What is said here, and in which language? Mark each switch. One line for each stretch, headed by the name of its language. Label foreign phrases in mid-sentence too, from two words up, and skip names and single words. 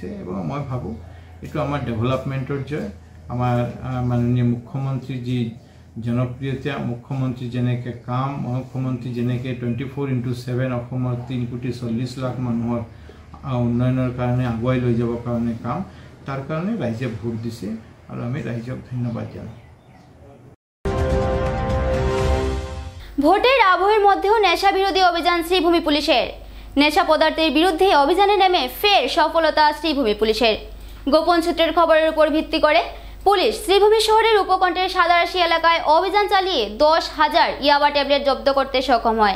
Assamese: এবং মই ভাবোঁ এইটো আমাৰ ডেভেলপমেণ্টৰ জয়। আমাৰ মাননীয় মুখ্যমন্ত্ৰী যি জনপ্ৰিয়তা, মুখ্যমন্ত্ৰী যেনেকৈ কাম, মুখ্যমন্ত্ৰী যেনেকৈ 24/7 অসমৰ 3,40,00,000 মানুহৰ উন্নয়নৰ কাৰণে আগুৱাই লৈ যাবৰ কাৰণে কাম, তাৰ কাৰণে ৰাইজে ভোট দিছে আৰু আমি ৰাইজক ধন্যবাদ জানাই।
Bangla: ভোটের আবহের মধ্যেও নেশা বিরোধী অভিযান শ্রীভূমি পুলিশের। নেশা পদার্থের বিরুদ্ধে অভিযানে নেমে ফের সফলতা শ্রীভূমি পুলিশের। গোপন সূত্রের খবরের উপর ভিত্তি করে পুলিশ শ্রীভূমি শহরের উপকণ্ঠের সাদারাশি এলাকায় অভিযান চালিয়ে 10,000 ইয়াবা ট্যাবলেট জব্দ করতে সক্ষম হয়।